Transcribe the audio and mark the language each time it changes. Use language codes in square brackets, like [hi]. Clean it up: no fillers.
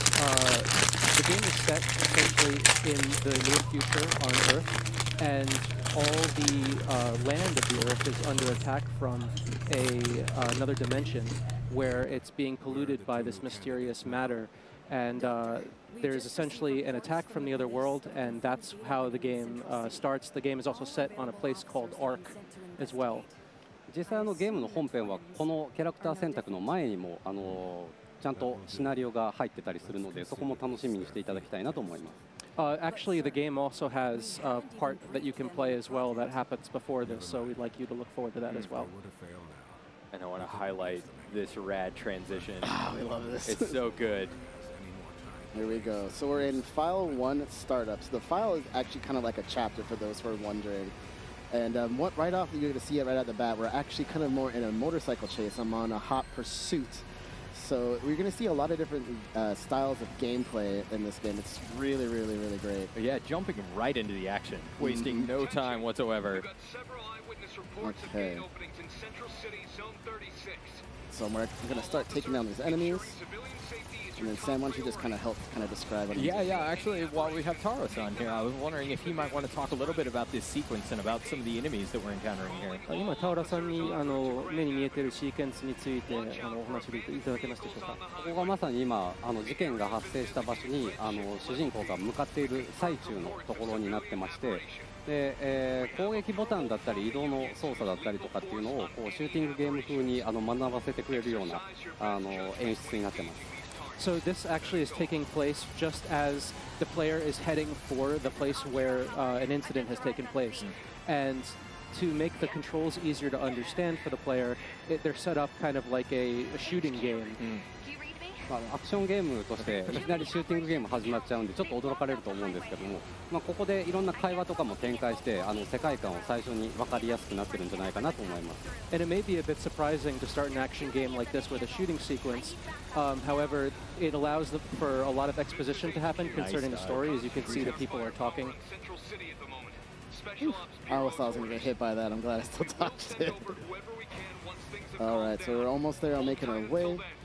[en] The game is set essentially in the near future on Earth, and all the land of the Earth is under attack from another dimension, where it's being polluted by this mysterious matter, and there's essentially an attack from the other world, and that's how the game starts. The game is also set on a place called Ark as well. [ja] 実際ゲームの本編はこのキャラクター選択の前にもちゃんとシナリオが入ってたりするので、そこも楽しみにしていただきたいなと思います。 [en] Actually, the game also has a part that you can play as well that happens before this, so we'd like you to look forward to that as well. And I want to highlight this rad transition. Oh, we love this. It's so good. Here we go. So we're in File 1 Startup. So the file is actually kind of like a chapter for those who are wondering. And right off, you're going to see it right at the bat. We're actually kind of more in a motorcycle chase. I'm on a hot pursuit. So we're going to see a lot of different styles of gameplay in this game. It's really, really, really great. Yeah, jumping right into the action, wasting no time whatsoever. Okay. So we're going to start taking down these enemies. And then Sam, why don't you just kind of describe what Yeah, actually, while we have Taro-san here, I was wondering if he might want to talk a little bit about this sequence and about some of the enemies that we're encountering here. [ja] 今タウラさんに目に見えているシーケンスについてお話しいただけますでしょうか。ここがまさに今事件が発生した場所に主人公が向かっている最中のところになってまして。で攻撃ボタンだったり移動の操作だったりとかっていうのをこうシューティングゲーム風に学ばせてくれるような演出になってます。 [en] So this actually is taking place just as the player is heading for the place where an incident has taken place. And to make the controls easier to understand for the player, they're set up kind of like a shooting game. [ja] アクションゲームとしていきなりシューティングゲーム始まっちゃうんでちょっと驚かれると思うんですけども、ここでいろんな会話とかも展開して世界観を最初に分かりやすくなってるんじゃないかなと思います。 [en] And it may be a bit surprising to start an action game like this with a shooting sequence. However, it allows for a lot of exposition to happen concerning the story. As you can see, the people are talking. I almost thought I was going to get hit by that. I'm glad I still dodged it. All right, so we're almost there. I'm making our way.